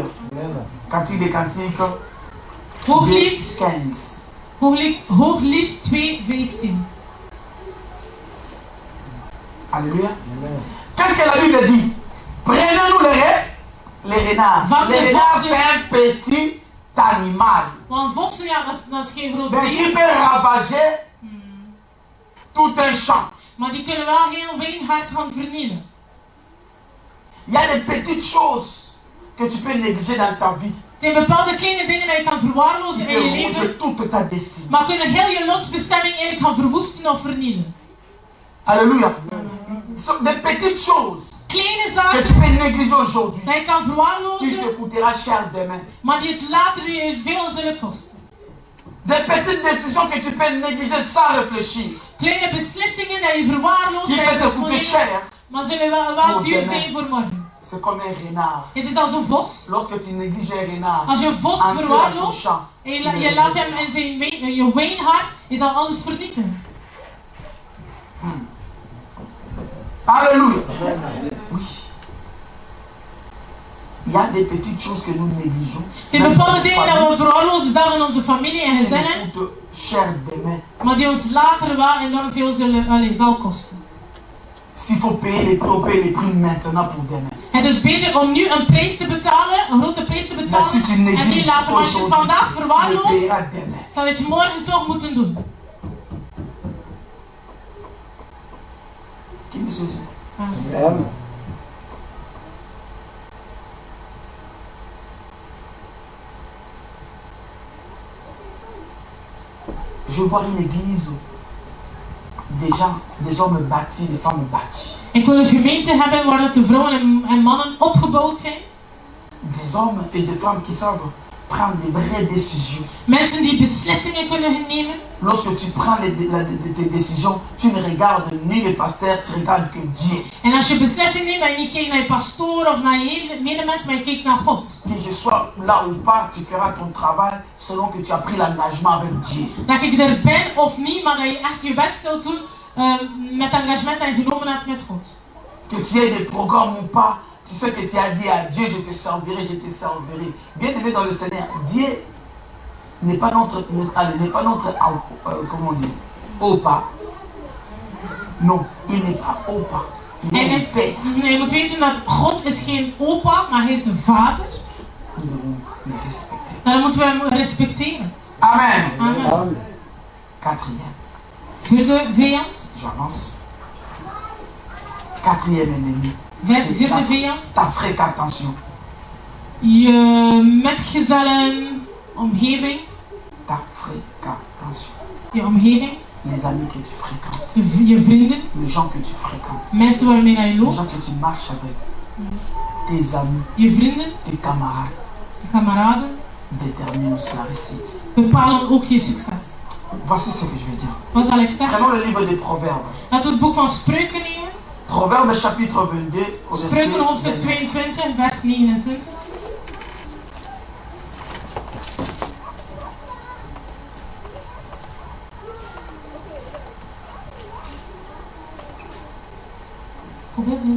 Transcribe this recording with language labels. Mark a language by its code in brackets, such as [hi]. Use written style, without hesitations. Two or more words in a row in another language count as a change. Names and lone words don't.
[fr] Cantique des cantiques, 2, [nl] Hooglied, 15. Hooglied 2:15. [fr] Alléluia. Qu'est-ce que la Bible dit? Prenez-nous les renards. Les renards, c'est un petit animal. [nl] Want vossen, ja, dat is geen groot [fr] Mais qui [nl] dier. [fr] peut ravager tout un champ. [nl] Maar die kunnen wel heel wijngaard gaan vernielen. [fr] Il y a des petites choses que tu peux négliger dans ta vie. [nl] Er zijn bepaalde kleine dingen die je kan verwaarlozen [fr] Qui [nl] in je [fr] peut [nl] leven, [fr] ronger toute ta destinée. [nl] maar kunnen heel je lotsbestemming eigenlijk gaan verwoesten of vernielen. [fr] Alléluia. Ce sont des petites choses [nl] Kleine [fr] que [nl] zaken [fr] tu peux négliger aujourd'hui. [nl] die je kan [fr] Qui [nl] verwaarlozen, [fr] te coûtera cher demain. [nl] maar die het later je veel zullen kosten. [fr] Des petites décisions que tu peux négliger sans réfléchir. [nl] Kleine beslissingen die je verwaarloost, [fr] Qui [nl] die [fr] peut [nl] je [fr] te [nl] moet [fr] coûter [nl] nemen, [fr] cher. [nl] maar zullen wel duur zijn voor morgen. [fr] C'est comme un renard. [nl] Het is als een vos. [fr] Lorsque tu négliges un renard, [nl] Als je een vos [fr] entrer dans ton [nl] verwaarloost [fr] champ, [nl] en [fr] tu [nl] je [fr] ne [nl] laat [fr] le [nl] hem [fr] pas. [nl] in zijn je wijngaard, is dat alles vernietigen. [fr] Alléluia. Oui. Il y a des petites choses que nous négligeons. [nl] Er zijn [fr] Même [nl] bepaalde [fr] dans [nl] dingen [fr] notre [nl] dat we [fr] famille, [nl] verwaarlozen zelf in onze familie en [fr] qui [nl] gezinnen, [fr] nous coûtent cher demain. [nl] maar die ons later wel enorm veel zal kosten. [fr] S'il faut payer les prix, on paye les prix maintenant pour demain. [nl] Het is beter om nu een prijs te betalen, een grote prijs te [fr] Mais [nl] betalen, [fr] si tu [nl] en die [fr] négliges [nl] later. Maar als je het [fr] aujourd'hui, [nl] vandaag [fr] tu le [nl] verwaarloost, [fr] payeras demain. [nl] zal je het morgen toch moeten doen. [fr] Qui me saisit? Je vois une église, des gens, des hommes bâtis, des femmes bâties. Ik wil een gemeente hebben waar dat de vrouwen en mannen opgebouwd zijn. Des hommes et des femmes qui savent prendre des vraies décisions. Mensen die beslissingen kunnen nemen. Lorsque tu prends tes décisions, tu ne regardes ni les pasteurs, tu regardes que Dieu. [nl] En als je beslissing neemt, dat je niet kijkt naar je pastoor of naar je medemens, maar je kijkt naar God. [fr] Que je sois là ou pas, tu feras ton travail selon que tu as pris l'engagement avec Dieu. [nl] Dat ik er ben of niet, maar dat je echt je werk zult doen met engagement en genomen hebt met God. [fr] Que tu aies des programmes ou pas, tu sais que tu as dit à Dieu, je te servirai, je te servirai. Bien aimé dans le Seigneur, Dieu n'est pas notre comment on dit, opa. Non, il n'est pas opa. Il est le Père. [nl] Je moet weten dat God is geen opa, maar hij is de vader. [fr] Nous devons le respecter. [nl] Daarom moeten we hem respecteren. Amen. Amen. [fr] Quatrième, [nl] Vierde vijand. [fr] j'avance. Quatrième ennemi. [nl] Vierde vijand. [fr] Ta fréquentation. [nl] Je metgezellen, omgeving. [fr] Ta fréquentation. [nl] Je omgeving. [fr] Les amis que tu fréquentes. [nl] Je vrienden. [fr] Les gens que tu fréquentes. [nl] Mensen waarmee je [fr] Les [nl] loopt. [fr] gens que tu marches avec. Tes amis. [nl] Je vrienden. [fr] Tes camarades. [nl] Je kameraden. [fr] Déterminent la réussite. [nl] Bepalen ook je succes. [fr] Voici ce que je vais dire. [nl] Wat zal ik zeggen? [fr] Prenons le livre des Proverbes. [nl] Laten we het boek van Spreuken nemen. [fr] Proverbes chapitre 22 au verset [nl] Spreuken hoofdstuk 29. 22, vers 29. Proverbe 22.